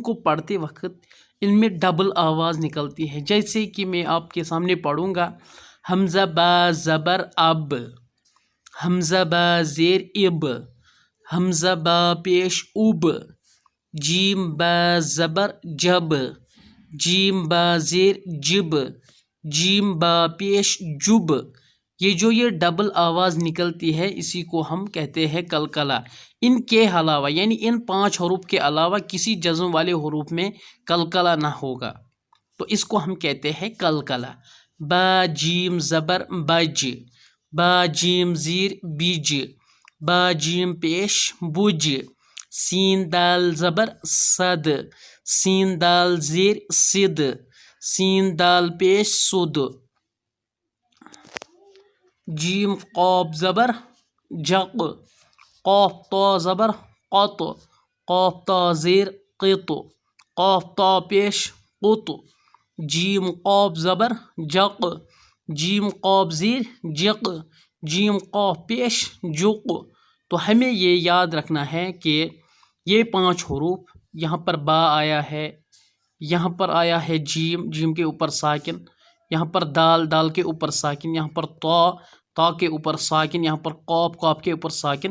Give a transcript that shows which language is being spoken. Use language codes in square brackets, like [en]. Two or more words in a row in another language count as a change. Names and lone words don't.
[ur] کو پڑھتے وقت ان میں ڈبل آواز نکلتی ہے، جیسے کہ میں آپ کے سامنے پڑھوں گا: حمزہ با زبر اب، حمزہ با زیر اب، حمزہ با پیش اب، جیم با زبر جب، جیم با زیر جب، جیم با پیش جب۔ یہ ڈبل آواز نکلتی ہے، اسی کو ہم کہتے ہیں قلقلہ۔ ان کے علاوہ یعنی ان 5 حروف کے علاوہ کسی جزم والے حروف میں قلقلہ نہ ہوگا تو اس کو ہم کہتے ہیں قلقلہ۔ با جیم زبر بج، با جیم زیر بج، با جیم پیش بج، سین دال زبر صد، سین دال زیر صد، سین دال پیش سد، جیم قاف زبر جق، قاف تا زبر قط، قاف تا زیر قط، قاف تا پیش قط، جیم قاف زبر جق، جیم قاف زیر جق، جیم قاف پیش جق۔ تو ہمیں یہ یاد رکھنا ہے کہ یہ 5 حروف، یہاں پر با آیا ہے، یہاں پر آیا ہے جیم، جیم کے اوپر ساکن، یہاں پر دال، دال کے اوپر ساکن، یہاں پر طا، طا کے اوپر ساکن، یہاں پر قاف، قاف کے اوپر ساکن۔